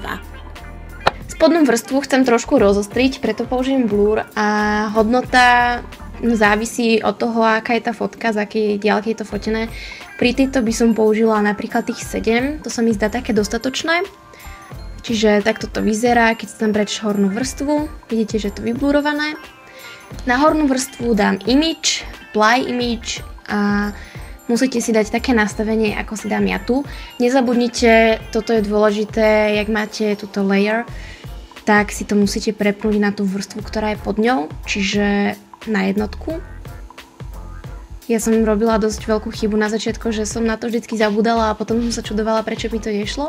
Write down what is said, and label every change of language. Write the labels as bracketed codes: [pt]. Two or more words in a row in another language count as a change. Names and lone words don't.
[sk] Spodnú vrstvu chcem trošku rozostriť, preto použijem blur a hodnota závisí od toho, aká je tá fotka, z akej diaľky je to fotené. Pri tejto by som použila napríklad tých 7, to sa mi zdá také dostatočné. Čiže takto to vyzerá, keď si tam preč hornú vrstvu, vidíte, že je to vyblurované. Na hornú vrstvu dám image, [en] apply image [sk] a musíte si dať také nastavenie, ako si dám ja tu. Nezabudnite, toto je dôležité, jak máte túto layer, tak si to musíte prepnúť na tú vrstvu, ktorá je pod ňou, čiže na jednotku. Ja som robila dosť veľkú chybu na začiatku, že som na to vždycky zabudala a potom som sa čudovala, prečo mi to nešlo.